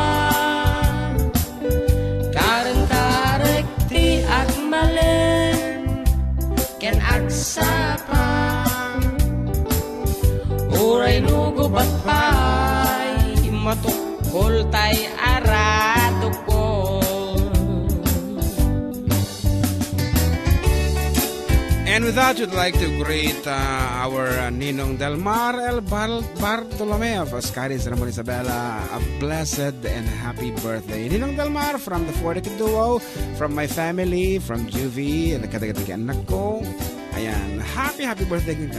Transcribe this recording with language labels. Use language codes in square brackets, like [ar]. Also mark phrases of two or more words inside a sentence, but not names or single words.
[ilo] Ken agsapa uray nugo batpay matukol tay arado ko. [en] And with that, we'd like to greet our Ninong Delmar El Bartolome of Ascaris Ramon Isabela a blessed and happy birthday. Ninong Delmar from the Fortic Duo, from my family, from Juvie, and [ilo] nakadagdag anak ko. Ayan, [en] happy birthday [ilo] ka.